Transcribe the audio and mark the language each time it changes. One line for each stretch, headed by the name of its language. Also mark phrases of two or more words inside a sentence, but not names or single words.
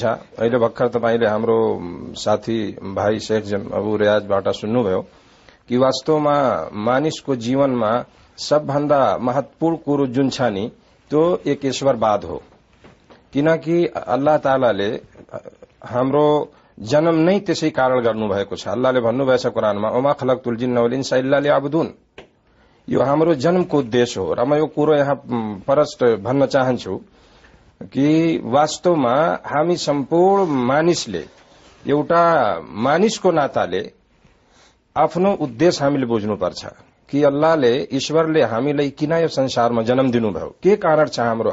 Nepali: अहिले भर्खर तपाईले हाम्रो साथी भाइ शेख अबु रियाजबाट सुन्नुभयो कि वास्तवमा मानिसको जीवनमा सबभन्दा महत्वपूर्ण कुरो जुन छ नि त्यो एक ईश्वरवाद हो। किनकि अल्लाह तालाले हाम्रो जन्म नै त्यसै कारण गर्नुभएको छ। अल्लाहले भन्नुभएछ कुरानमा,
Arabic: وما خلقت الجن والإنس إلا ليعبدون.
Nepali: यो हाम्रो जन्मको उद्देश्य हो। र म यो कुरो यहाँ परस्ट भन्न चाहन्छु कि वास्तवमा हामी सम्पूर्ण मानिसले एउटा मानिसको नाताले आफ्नो उद्देश्य हामीले बुझ्नुपर्छ कि अल्लाहले ईश्वरले हामीलाई किन यो संसारमा जन्म दिनुभयो, के कारण छ हाम्रो।